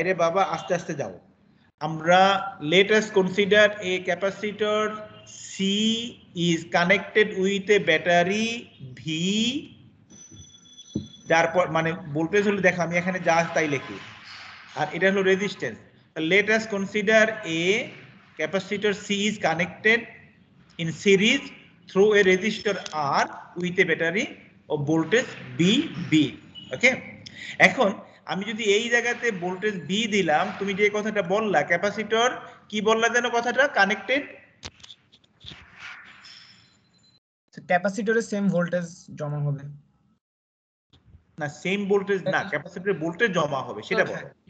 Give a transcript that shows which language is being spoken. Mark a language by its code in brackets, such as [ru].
[bn] আরে বাবা আস্তে আস্তে যাও। আমরা [en] let us consider a capacitor C is connected with a battery V, [bn] যার পর মানে ভোল্টেজ হলো দেখো আমি এখানে যা তাই লিখি, আর এটা হলো resistance. [en] let us consider a capacitor C is connected in series through a resistor R with a battery of voltage VB. [bn] ওকে, এখন আমি যদি এই জায়গাতে ভোল্টেজ V দিলাম, তুমি যে কথাটা বললা ক্যাপাসিটর কি বললা যেন কথাটা কানেক্টেড, ক্যাপাসিটরে সেম ভোল্টেজ জমা হবে না সেম ভোল্টেজ না, ক্যাপাসিটরের ভোল্টেজ জমা হবে সেটা বলো।